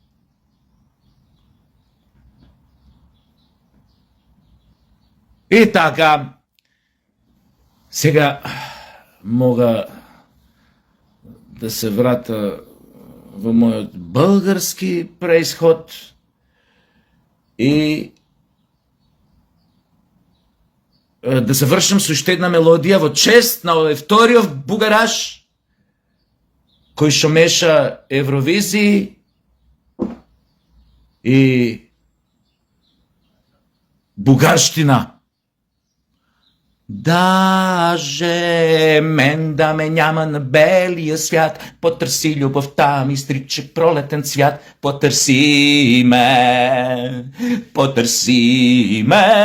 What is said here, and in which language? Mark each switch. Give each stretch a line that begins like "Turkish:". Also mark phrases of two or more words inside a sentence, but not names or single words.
Macedonian: И така, сега мога да се врата во мојот български преисход и да се вршам со уште една мелодија во чест на овој вториот бугараш кој што меша Евровизии и бугарштина.
Bulgarian: Даже мен да ме няма на белия свят, потърси любовта ми, стричек пролетен цвят, потърси ме, потърси ме.